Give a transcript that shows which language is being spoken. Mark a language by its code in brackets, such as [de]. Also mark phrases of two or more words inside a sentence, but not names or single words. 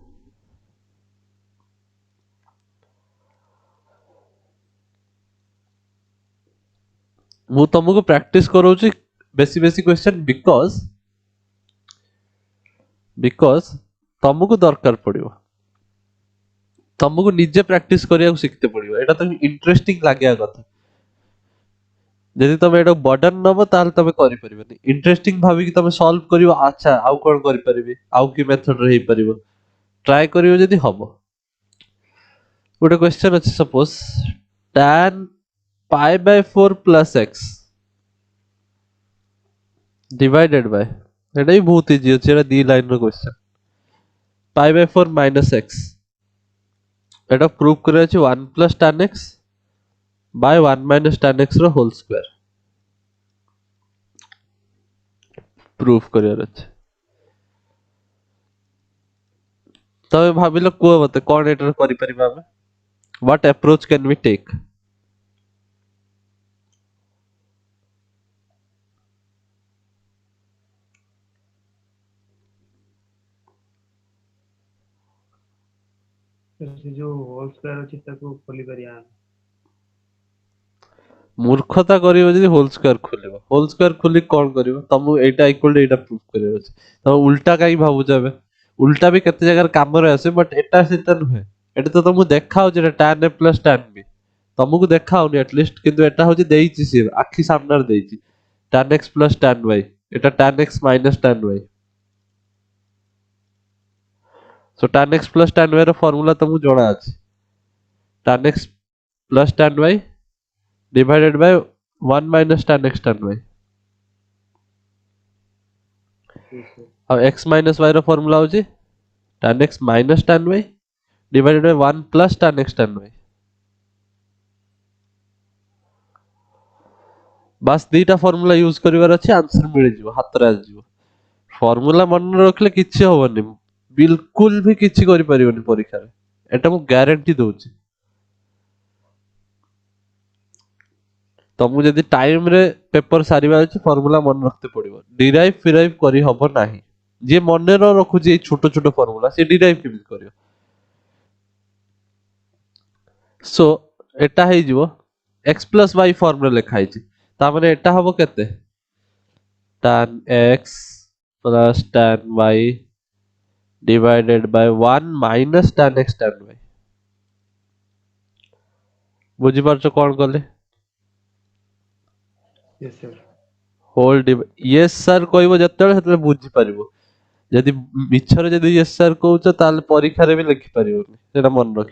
[or] ମୁଁ ତମକୁ ପ୍ରାକ୍ଟିସ କରଉଛି ବେଶୀ ବେଶୀ [en] question because [or] ତମକୁ ଦରକାର ପଡିବ, ତମକୁ ନିଜେ ପ୍ରାକ୍ଟିସ କରିବାକୁ ଶିଖତେ ପଡିବ। ଏଟା ତମକୁ ଇଣ୍ଟରେଷ୍ଟିଂ ଲାଗିବା କଥା। ଯଦି ତମେ ଏଟା ବର୍ଡନ ନବ ତାହେଲେ ତମେ କରିପାରିବନି। ଇଣ୍ଟରେଷ୍ଟିଂ ଭାବିକି ତମେ ସଲ୍ଭ କରିବ, ଆଚ୍ଛା ଆଉ କଣ କରିପାରିବି, ଆଉ କି ମେଥଡରେ ହେଇପାରିବ, ଟ୍ରାଏ କରିବ ଯଦି ହବ। ଗୋଟେ କ୍ୱେଶ୍ଚନ୍ ଅଛି, [en] suppose tan π/4 plus x divided by, [or] ଏଟା ବି ବହୁତ ଇଜି ଅଛି, ଏଟା 2 ଲାଇନ ର କ୍ୱେଶ୍ଚନ୍। [en] π/4 minus x, ଏଟା ପ୍ରୁଭ [or] କରିବାର ଅଛି [en] 1 plus tan x by 1 minus tan x ର whole square prove [or] କରିବାର ଅଛି। ତମେ ଭାବିଲ, କୁହ ମତେ କଣ ଏଟାରେ କରିପାରିବା ଆମେ, [en] what approach can we take? [or] ସେ ଯୋଉ [en] whole square [or] ଅଛି ତାକୁ ଖୋଲି ପାରିବା। ମୂର୍ଖତା କରିବ ଯଦି [en] whole square [or] ଖୋଲିବ। [en] whole square [or] ଖୋଲି କଣ କରିବ? ତମକୁ ଏଇଟା [en] equal to [or] ଏଇଟା ପ୍ରୁଭ କରିବାର ଅଛି। ତମେ ଉଲ୍ଟା କାହିଁ ଭାବୁଛ ଏବେ? ଉଲ୍ଟା ବି କେତେ ଜାଗାରେ କାମରେ ଆସେ, ବଟ ଏଟା ସେଟା ନୁହେଁ। ଏଟା ତ ତମକୁ ଦେଖା ହଉଛି ଏଟା [en] tan a plus tan b, [or] ତମକୁ ଦେଖା ହଉନି ଆଟଲିଷ୍ଟ, କିନ୍ତୁ ଏଟା ହଉଛି ଦେଇଛି, ସିଏ ଆଖି ସାମ୍ନାରେ ଦେଇଛି [en] tan x plus tan y, [or] ଏଟା [en] tan x minus tan y। So tan x plus tan y [or] ର ଫର୍ମୁଲା ତମକୁ ଜଣା ଅଛି, [en] tan x plus tan y divided by 1 minus tan x tan y। ଆଉ x minus y [or] ର ଫର୍ମୁଲା ହଉଛି [en] tan x minus tan y divided by 1 plus tan x tan y। [or] ବାସ୍ ଦିଟା [en] formula use [or] କରିବାର ଅଛି, ଆନ୍ସର ମିଳିଯିବ, ହାତରେ ଆସିଯିବ। ଫର୍ମୁଲା ମନେ ରଖିଲେ କିଛି ହବନି, ବିଲକୁଲ ବି କିଛି କରିପାରିବନି ପରୀକ୍ଷାରେ, ଏଟା ମୁଁ ଗ୍ୟାରେଣ୍ଟି ଦଉଛି। ତମକୁ ଯଦି ଟାଇମ ରେ ପେପର ସାରିବାର ଅଛି, ଫର୍ମୁଲା ମନେ ରଖତେ ପଡିବ। ଡିରାଇଭ ଫିରାଇଭ କରି ହବ ନାହିଁ। ଯିଏ ମନେ ନ ରଖୁଛି ଏଇ ଛୋଟ ଛୋଟ ଫର୍ମୁଲା, ସେ ଡିରାଇଭ କେମିତି କରିବ? ସୋ ଏଟା ହେଇଯିବ [en] x plus y [or] ଫର୍ମରେ ଲେଖା ହେଇଛି, ତାମାନେ ଏଟା ହବ କେତେ? [en] tan x plus tan y divided by 1 minus tan x tan y। [or] ବୁଝିପାରୁଛ କଣ କଲେ? [en] Yes sir. [or] ହୋଲ [en] yes sir [or] କହିବ ଯେତେବେଳେ, ସେତେବେଳେ ବୁଝିପାରିବ। ଯଦି ମିଛରେ ଯଦି [en] yes sir [or] କହୁଛ, ତାହେଲେ ପରୀକ୍ଷାରେ ବି ଲେଖିପାରିବନି, ସେଟା ମନେ ରଖିବ।